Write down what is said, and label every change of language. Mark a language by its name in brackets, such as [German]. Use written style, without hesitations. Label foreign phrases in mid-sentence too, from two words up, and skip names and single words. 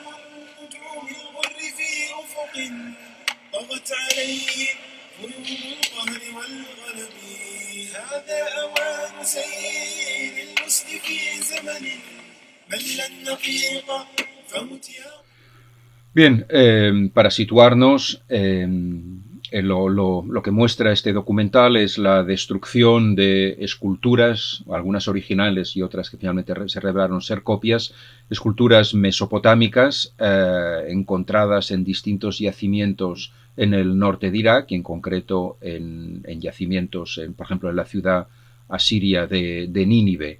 [Arabic] نجوم الغر في أفق طغت عليه غيوم القهر والغلب هذا أوان سير الوسط في زمن مل النقيق فمت يا. [Spanish] Bien, para situarnos, lo que muestra este documental es la destrucción de esculturas, algunas originales y otras que finalmente se revelaron ser copias, esculturas mesopotámicas encontradas en distintos yacimientos en el norte de Irak y en concreto en yacimientos, por ejemplo, en la ciudad asiria de Nínive.